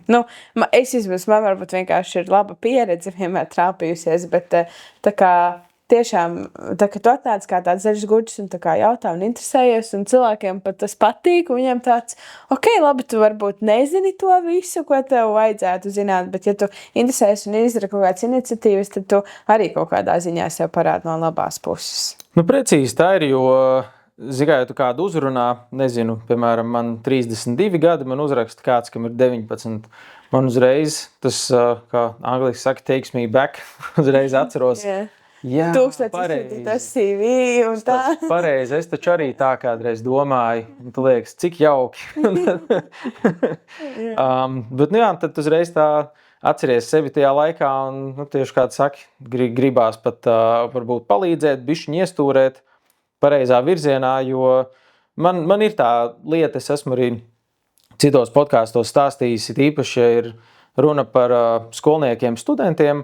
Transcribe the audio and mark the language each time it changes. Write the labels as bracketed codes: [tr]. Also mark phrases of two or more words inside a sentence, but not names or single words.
[lv] Man varbūt vienkārši ir laba pieredze vienmēr trāpījusies, bet tā kā tiešām, tā kā tu atnāc kā tāds zaļš gudrs un tā kā jautā un interesējies, un cilvēkiem pat tas patīk, un viņiem tāds, labi, tu varbūt nezini to visu, ko tev vajadzētu zināt, bet ja tu interesējies un izdara kaut kādas iniciatīvas, tad tu arī kaut kādā ziņā sev parādi no labās puses. Precīzi tā ir, jo, zigāju, tu kādu uzrunā, nezinu, piemēram, man 32 gadi, man uzraksta kāds, kam ir 19. Man uzreiz, tas, kā angliski saka, [en] takes me back, [lv] uzreiz atceros. Jā, pareizi. Tas CV un tā. Pareizi, es taču arī tā kādreiz domāju, un tu liekas, cik jauki. Bet tad uzreiz tā atceries sevi tajā laikā un, tieši kā tu saki, gribās pat varbūt palīdzēt, bišķiņ iestūrēt pareizā virzienā, jo man ir tā lieta, es esmu arī citos podkāstos stāstījis, īpaši, ja ir runa par skolniekiem, studentiem.